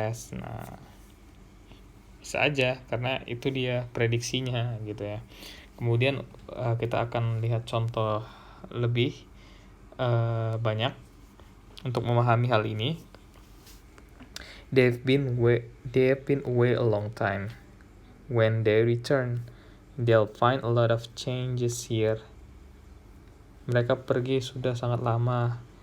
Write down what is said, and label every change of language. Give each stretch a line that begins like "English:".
Indonesian: Nah, bisa aja karena itu dia prediksinya gitu ya. Kemudian kita akan lihat contoh lebih banyak untuk memahami hal ini.
English: They've been away a long time. When they return, they'll find a lot of changes here.
Indonesian: Mereka pergi sudah sangat lama.